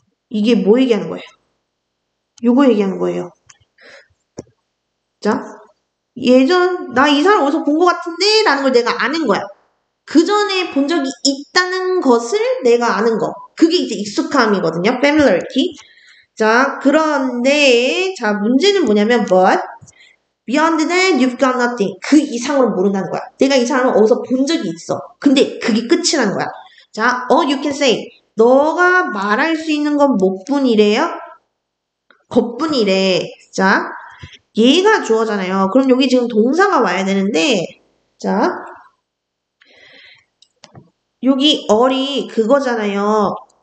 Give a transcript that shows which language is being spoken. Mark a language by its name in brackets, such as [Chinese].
[Korean] 이게 뭐 얘기하는 거예요? 요거 얘기하는 거예요. 자, 나 이 사람 어디서 본 것 같은데? 라는 걸 내가 아는 거야. 그 전에 본 적이 있다는 것을 내가 아는 거. 그게 이제 익숙함이거든요. [English] familiarity. 자, [Korean] 그런데, 자, 문제는 뭐냐면, [English] but, beyond that, you've got nothing. [Korean] 그 이상으로 모른다는 거야. 내가 이 사람을 어디서 본 적이 있어. 근데 그게 끝이라는 거야. [English] 자, you can say. [Korean] 너가 말할 수 있는 건 뭐뿐이래요? 것뿐이래. 자, 얘가 주어잖아요. 그럼 여기 지금 동사가 와야 되는데, 자, 여기 어리 그거잖아요.